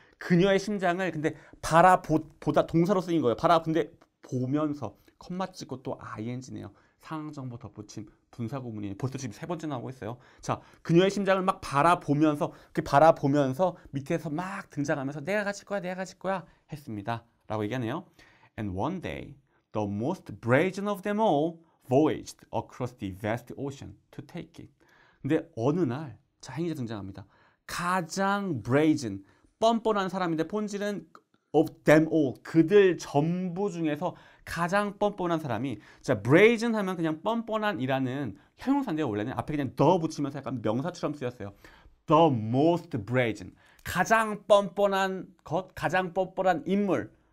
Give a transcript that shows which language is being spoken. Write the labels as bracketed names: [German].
[Korean] 그녀의 심장을 근데 바라보다 동사로 쓰인 거예요. 근데 보면서 컴마 찍고 또 ing네요. 상황 정보 덧붙임 분사 구문이에요. 벌써 지금 3번째 나오고 있어요. 자, 그녀의 심장을 막 바라보면서 밑에서 막 등장하면서 내가 가질 거야 했습니다. 라고 얘기하네요. [English] And one day, the most brazen of them all voyaged across the vast ocean to take it. [Korean] 근데 어느 날, 자, 행위자 등장합니다. 가장 brazen, 뻔뻔한 사람인데 본질은 [English] of them all, [Korean] 그들 전부 중에서 가장 뻔뻔한 사람이, 자, brazen 하면 그냥 뻔뻔한이라는 형용사인데요. 원래는 앞에 그냥 the 붙이면서 약간 명사처럼 쓰였어요. [English] The most brazen, [Korean] 가장 뻔뻔한 것, 가장 뻔뻔한 인물.